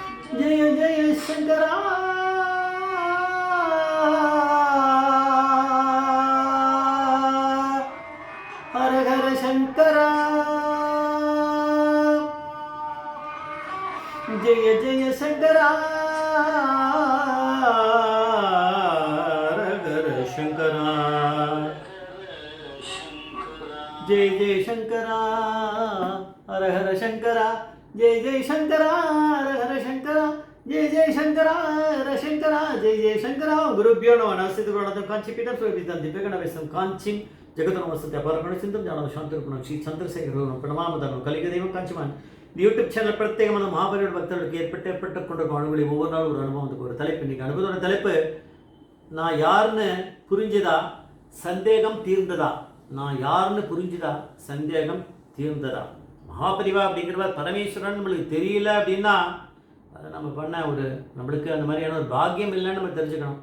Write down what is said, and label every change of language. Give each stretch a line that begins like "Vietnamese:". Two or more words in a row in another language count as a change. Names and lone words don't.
Sanskrit: जय जय शंकरा हर हर शंकरा जय जय शंकरा हर हर शंकरा जय जय शंकरा हर हर शंकरा जय जय शंकरा हर हर शंकरा जय जय शंकरा हर शंकरा जय जय शंकरा गुरुभ्यो नमः नमस्ते गुरुनाथं कांची पीठं सुविदितं दिव्यगणवेशं कांचीं जगतनमस्तते अपरगणसिद्धं ज्ञानशान्तरूपिणं श्री चन्द्रशेखरगुरुं प्रणमामदनं कलिगदेवं कांचीमान्
Tamil: யூடியூப் சேனல் பிரத்யேகமான மகாபரியோட பக்தர்களுக்கு ஏற்பட்ட கொண்டிருக்கும் அனுபவங்களை ஒவ்வொரு நாளும் ஒரு அனுபவத்துக்கு ஒரு தலைப்பு. இன்றைக்கி அனுபவத்தோட தலைப்பு நான் யாருன்னு புரிஞ்சுதா சந்தேகம் தீர்ந்ததா. நான் யாருன்னு புரிஞ்சுதா சந்தேகம் தீர்ந்ததா. மகாபரிவா அப்படிங்கிறவர் பரமேஸ்வரன் நம்மளுக்கு தெரியல அப்படின்னா அதை நம்ம பண்ண நம்மளுக்கு அந்த மாதிரியான ஒரு பாக்கியம் இல்லைன்னு நம்ம தெரிஞ்சுக்கணும்.